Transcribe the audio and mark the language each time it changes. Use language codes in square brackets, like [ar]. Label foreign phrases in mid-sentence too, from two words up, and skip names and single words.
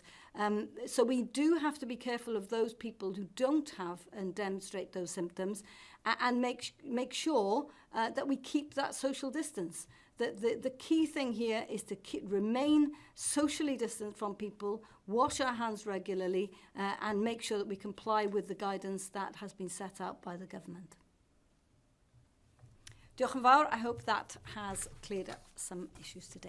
[en] So we do have to be careful of those people who don't have and demonstrate those symptoms, and make sure that we keep that social distance. The key thing here is to remain socially distant from people, wash our hands regularly, and make sure that we comply with the guidance that has been set out by the government. [cy] Diolch yn fawr. [en] I hope that has cleared up some issues today.